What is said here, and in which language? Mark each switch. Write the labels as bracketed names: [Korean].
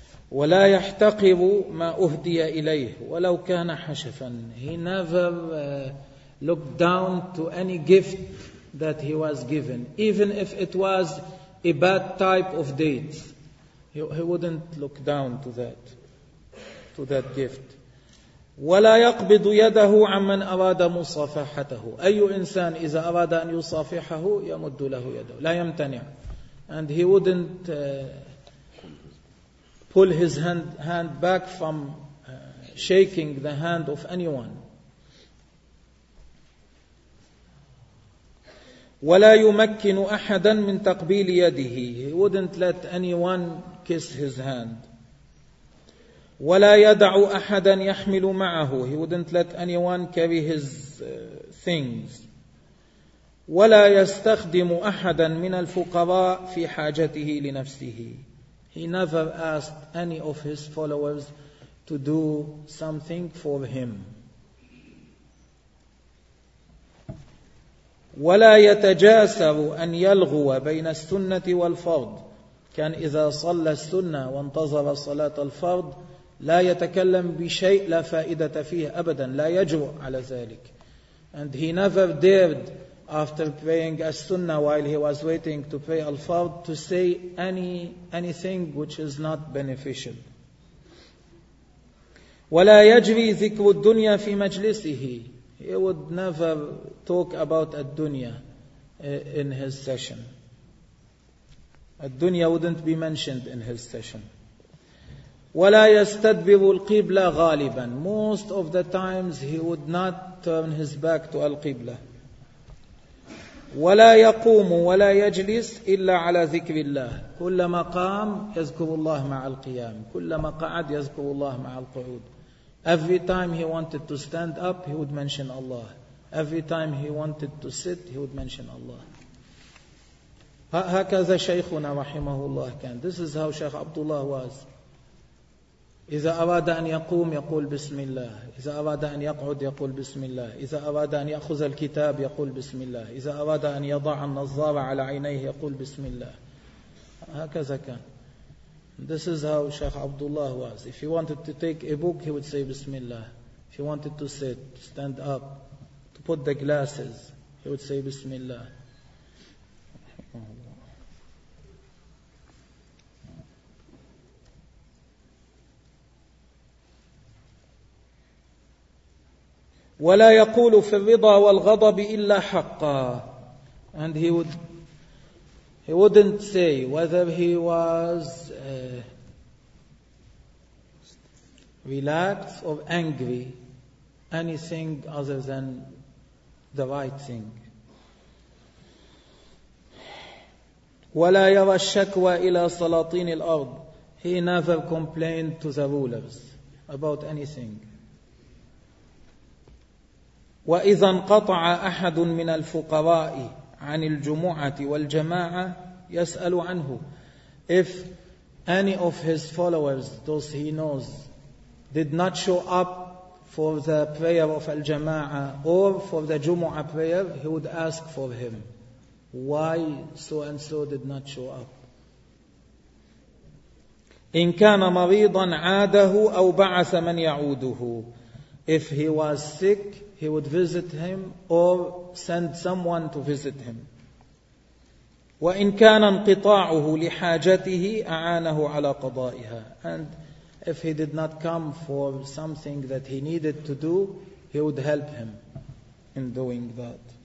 [Arabic] ولا يحتقر ما أهدي إليه ولو كان حشفا. [English] He never looked down to any gift that he was given, even if it was a bad type of date. He wouldn't look down to that, to that gift. [Arabic] ولا يقبض يده عمن أراد مصافحته. أي إنسان إذا أراد أن يصافحه يمد له يده لا يمتنع. [English] And he wouldn't pull his hand back from shaking the hand of anyone. [Arabic] ولا يمكن أحدا من تقبيل يده. [English] He wouldn't let anyone kiss his hand. [Arabic] ولا يدع أحدا يحمل معه. [English] He wouldn't let anyone carry his things. [Arabic] ولا يستخدم أحدا من الفقراء في حاجته لنفسه. [English] He never asked any of his followers to do something for him. [Arabic] ولا يتجاسر أن يلغو بين السنة والفرض. كان إذا صلى السنة وانتظر صلاة الفرض لا يتكلم بشيء لا فائدة فيه أبدا لا يجرؤ على ذلك. [English] And he never dared after praying as sunnah while he was waiting to pray al-fard to say anything which is not beneficial. [Arabic] ولا يجري ذكر الدنيا في مجلسه. [English] He would never talk about الدنيا in his session. الدنيا wouldn't be mentioned in his session. [Arabic] ولا يستدبر القبلة غالبا. [English] Most of the times he would not turn his back to القبلة. [Arabic] ولا يقوم ولا يجلس إلا على ذكر الله. كلما قام يذكر الله مع القيام. كلما قعد يذكر الله مع القعود. [English] Every time he wanted to stand up, he would mention Allah. Every time he wanted to sit, he would mention Allah. [Arabic] هكذا شيخنا رحمه الله كان. [English] This is how Sheikh Abdullah was. [Arabic] إذا أراد أن يقوم يقول بسم الله. إذا أراد أن يقعد يقول بسم الله. إذا أراد أن يأخذ الكتاب يقول بسم الله. إذا أراد أن يضع النظارة على عينيه يقول بسم الله. هكذا كان. [English] This is how Sheikh Abdullah was. If he wanted to take a book, he would say بسم الله. If he wanted to sit, stand up, to put the glasses, he would say بسم الله. [Arabic] ولا يقول في الرضا والغضب إلا حقا. [English] And he wouldn't say whether he was relaxed or angry anything other than the right thing. [Arabic] ولا يرى الشكوى إلى سلاطين الأرض. [English] He never complained to the rulers about anything. [Arabic] وإذا انقطع أحد من الفقراء عن الجمعة والجماعة يسأل عنه. [English] If any of his followers, those he knows, did not show up for the prayer of al-jama'ah or for the jumu'ah prayer, he would ask for him. Why so and so did not show up? [Arabic] إن كان مريضا عاده أو بعث من يعوده. [English] If he was sick, he would visit him or send someone to visit him. [Arabic] وإن كان انقطاعه لحاجته أعانه على قضائها. And [English] If he did not come for something that he needed to do, he would help him in doing that.